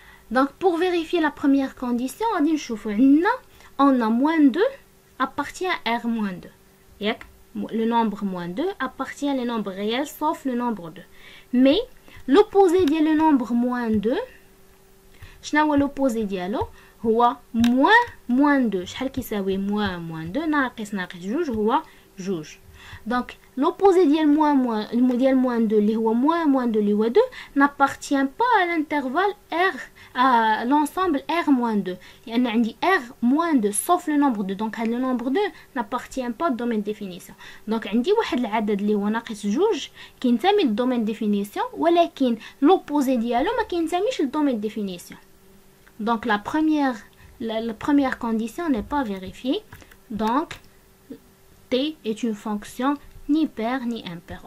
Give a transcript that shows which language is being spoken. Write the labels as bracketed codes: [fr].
[fr] Donc, pour vérifier la première condition, on a moins 2 appartient à r moins 2. Le nombre moins 2 appartient aux nombres réels sauf le nombre 2. Mais l'opposé de le nombre moins 2, l'opposé [ar] ديالو هو [fr] moins 2. [ar] شحال كيساوي moins 2 ناقص جوج هو جوج. [fr] Donc l'opposé ديال moins 2 [ar] اللي هو moins 2 اللي هو 2 [fr] n'appartient pas à l'intervalle r à l'ensemble r moins 2. [ar] لأن عندي [fr] r moins 2 sauf le nombre 2. Donc le nombre 2 n'appartient pas au domaine de définition. [ar] Donc عندي واحد العدد اللي هو ناقص جوج كينتمي للدومين ديفينيسيون ولكن l'opposé ديالو ما كينتميش للدومين ديفينيسيون. [fr] Donc la première condition n'est pas vérifiée. Donc t est une fonction ni paire ni impaire.